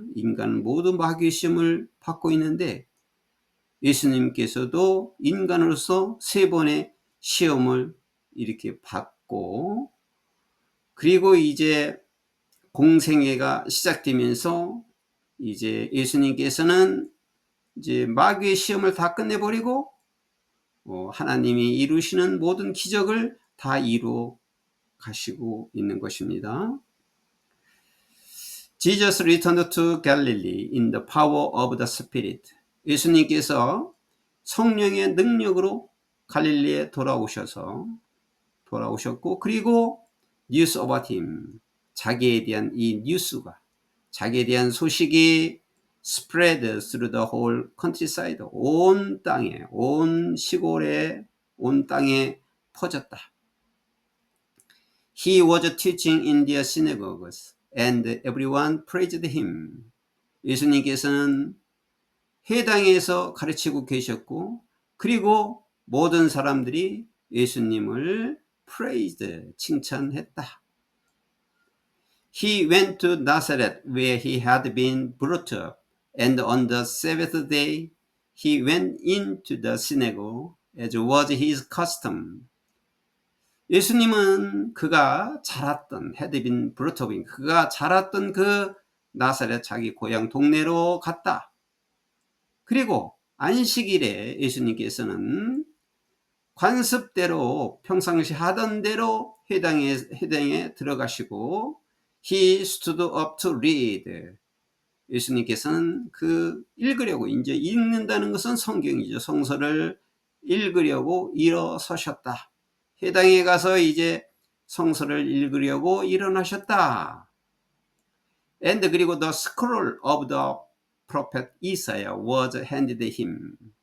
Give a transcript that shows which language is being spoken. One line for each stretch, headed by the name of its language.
Korean: 인간은 모두 마귀의 시험을 받고 있는데, 예수님께서도 인간으로서 3번의 시험을 이렇게 받고, 그리고 이제 공생애가 시작되면서 이제 예수님께서는 이제 마귀의 시험을 다 끝내버리고 하나님이 이루시는 모든 기적을 다 이루어 가시고 있는 것입니다.
English: Jesus returned to Galilee in the power of the Spirit.
Korean: 예수님께서 성령의 능력으로 갈릴리에 돌아오셨고, 그리고
English: news about him,
Korean: 자기에 대한 이 뉴스가, 자기에 대한 소식이
English: spread through the whole countryside,
Korean: 온 땅에, 온 시골에, 온 땅에 퍼졌다.
English: He was teaching in their synagogues and everyone praised him.
Korean: 예수님께서는 회당에서 가르치고 계셨고, 그리고 모든 사람들이 예수님을 praised, 칭찬했다.
English: He went to Nazareth where he had been brought up, and on the seventh day he went into the synagogue as was his custom.
Korean: 예수님은 그가 자랐던
English: had been brought up,
Korean: 그가 자랐던 그 나사렛 자기 고향 동네로 갔다. 그리고 안식일에 예수님께서는 관습대로 평상시 하던 대로 회당에 들어가시고
English: He stood up to read.
Korean: 예수님께서는 그 읽으려고, 이제 읽는다는 것은 성경이죠. 성서를 읽으려고 일어서셨다. 회당에 가서 이제 성서를 읽으려고 일어나셨다.
English: And
Korean: 그리고
English: the scroll of the prophet Isaiah was handed him.